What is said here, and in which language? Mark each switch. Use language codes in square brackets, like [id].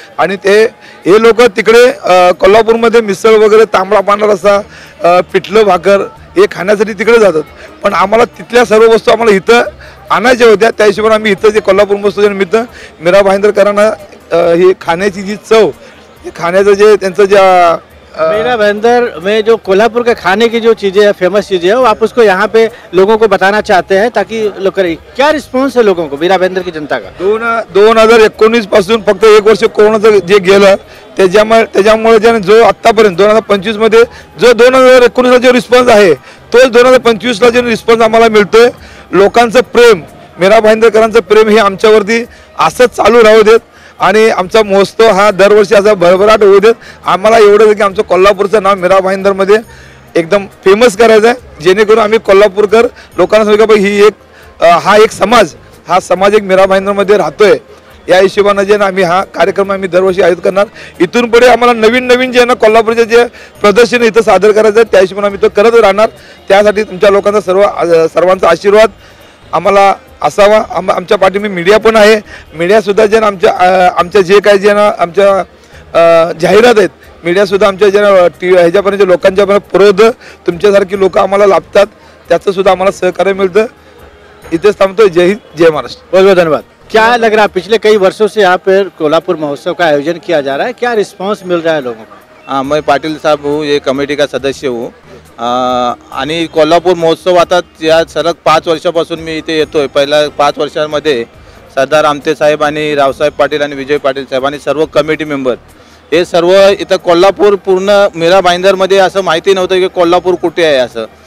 [mr] आणि हे लोक तिकडे कोल्हापूरमध्ये मिसळ वगैरे, तांबडा पांढरा रस्सा, पिठलं भाकर हे खाण्यासाठी तिकडे जातात. पण आम्हाला तिथल्या सर्व वस्तू आम्हाला इथं आणायच्या होत्या. त्या हिशोबाने आम्ही इथं जे कोल्हापूर महोत्सवाच्या निमित्त मीरा भाईंदरकरांना ही खाण्याची जी चव, खाण्याचं जे त्यांचं ज्या [hi] मीरा भाईंदर में जो कोल्हापुर के खाने की जो चीज़ें है, फेमस चीज़ें है, वो आप उसको यहाँ पे लोगों को बताना चाहते हैं ताकि लोग करें. क्या रिस्पॉन्स है लोगों को मीरा भाईंदर की जनता का? [mr] 2019 पासून फक्त एक वर्ष कोरोनाचं जे गेलं त्याच्यामुळे जो आतापर्यंत 2025 मध्ये जो 2019 ला जो रिस्पॉन्स आहे, तोच 2025 ला जो रिस्पॉन्स आम्हाला मिळतोय. लोकांचं प्रेम, मीरा भाईंदरकरांचं प्रेम हे आमच्यावरती असंच चालू राहू देत आणि आमचा महोत्सव हा दरवर्षी असा भरभराट होऊ देत. आम्हाला एवढं की आमचं कोल्हापूरचं नाव मीरा भाईंदरमध्ये एकदम फेमस करायचं आहे, जेणेकरून आम्ही कोल्हापूरकर लोकांना सांगू की ही एक हा समाज एक मीरा भाईंदरमध्ये राहतोय. या हिशोबाने जे ना आम्ही हा कार्यक्रम आम्ही दरवर्षी आयोजित करणार. इथून पुढे आम्हाला नवीन जे ना कोल्हापूरचे जे प्रदर्शन इथं सादर करायचं आहे, त्या हिशोबाने आम्ही तो करत राहणार. त्यासाठी तुमच्या लोकांचा सर्वांचा आशीर्वाद आम्हाला असावा. आमच्या पाठीशी मीडिया पण आहे. मीडियासुद्धा जे आमच्या जे काही जे ना आमच्या जाहिरात आहेत, मीडियासुद्धा आमच्या जे ह्याच्यापर्यंत लोकांच्यापर्यंत पुरवत तुमच्यासारखी लोक आम्हाला लाभतात, त्याचं सुद्धा आम्हाला सहकार्य मिळतं. इथेच थांबतोय. जय हिंद, जय महाराष्ट्र. [hi] बहुत बहुत धन्यवाद. क्या लग रहा है, पिछले कई वर्षों से यहाँ पर कोल्हापुर महोत्सव का आयोजन किया जा रहा है, क्या रिस्पांस मिल रहा है लोगों को? हाँ, मैं पाटिल साहब हूँ, ये कमेटी का सदस्य हूँ. [mr] आणि कोल्हापूर महोत्सव आता या सलग 5 वर्षापासून मी इथे येतोय. पहिल्या 5 वर्षांमध्ये सरदार आमटे साहेब आणि रावसाहेब पाटील आणि विजय पाटील साहेब आणि सर्व कमिटी मेंबर हे सर्व इथं कोल्हापूर पूर्ण मीरा भाईंदरमध्ये असं माहिती नव्हतं की कोल्हापूर कुठे आहे असं.